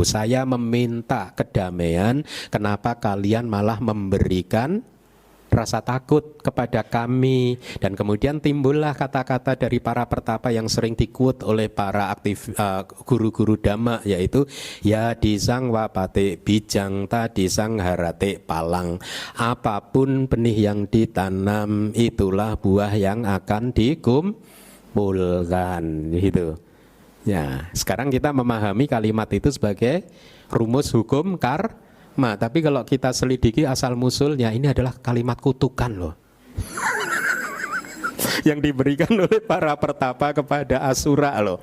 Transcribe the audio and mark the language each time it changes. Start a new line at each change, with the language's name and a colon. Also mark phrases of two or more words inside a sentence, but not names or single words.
Indonesian: Saya meminta kedamaian, kenapa kalian malah memberikan rasa takut kepada kami. Dan kemudian timbullah kata-kata dari para pertapa yang sering dikut oleh para guru-guru Dhamma, yaitu
Pali: ya disang wapate bijang ta disang harate palang,
Indonesian: apapun benih yang ditanam itulah buah yang akan dikumpulkan gitu. Ya, sekarang kita memahami kalimat itu sebagai rumus hukum tapi kalau kita selidiki asal musulnya, ini adalah kalimat kutukan loh yang diberikan oleh para pertapa kepada Asura loh.